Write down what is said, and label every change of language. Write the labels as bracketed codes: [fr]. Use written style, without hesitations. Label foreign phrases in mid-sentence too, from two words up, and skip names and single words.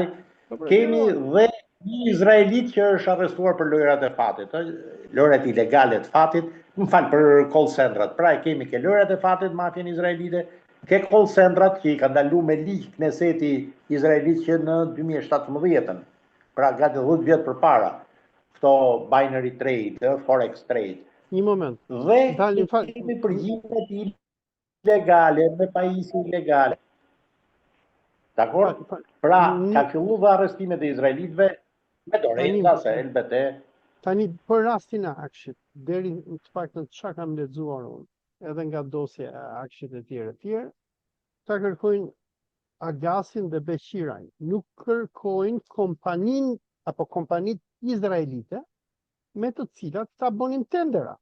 [sq] Kemi dhe një izraelit që është arrestuar për lojrat e fatit, lojrat ilegale të fatit, më fal, për call centrat. Pra e kemi ke lojrat e fatit, mafien izraelite, ke call centrat që i ka ndalu me ligj Kneseti izraelit që në 2017, pra gati 10 vjet përpara, këto [en] binary trade, forex trade. [sq] Një moment. Dhe kemi përgjimet ilegale me pajisje ilegale. Dakor? Pra, ka fillu dhe arrestimet e izraelitëve me doreza se LBT. Tani, për rastin e Akshit, deri të paktën çka kam lexuar unë, edhe nga dosja e Akshit e tjerë, ta kërkojnë Agasin dhe Beqirajn, nuk kërkojnë kompanit izraelite me të cilat ta bonin tendera.